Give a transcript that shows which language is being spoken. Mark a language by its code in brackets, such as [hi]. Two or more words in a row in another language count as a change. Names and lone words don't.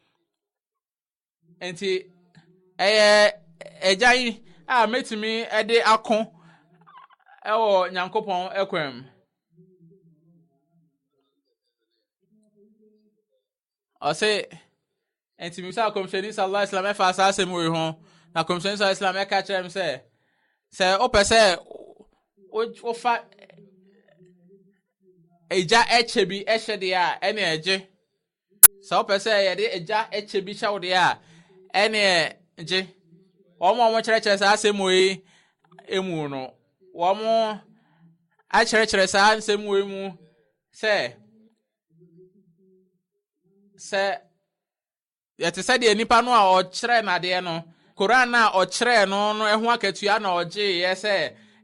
[ak] enti ɛyɛ agyan a metumi ɛde ako ɛwɔ Nyankopɔn ɛkwam ɔsɛ enti misa Kɔmhyɛni [ar] صلى الله عليه وسلم [ak] ɛfa saa asɛm wei ho na Kɔmhyɛni [ar] صلى الله عليه وسلم [ak] ɛka kyerɛ m sɛ wopɛ sɛ wofa egya ɛkyɛ bi ɛhyɛ deɛ a ɛne ɛgye sɛ wopɛ sɛ yɛde egya ɛkyɛ bi hyɛ wo deɛ a ɛne ɛgye wɔn kyerɛkyerɛ saa asɛm wei emu no wɔn akyerɛkyerɛ saa asɛm wei mu sɛ yɛte sɛ deɛ nipa no a ɔkyerɛ nadeɛ no Koran na ɔkyerɛ no ɛho akatua na ɔgye yɛ sɛ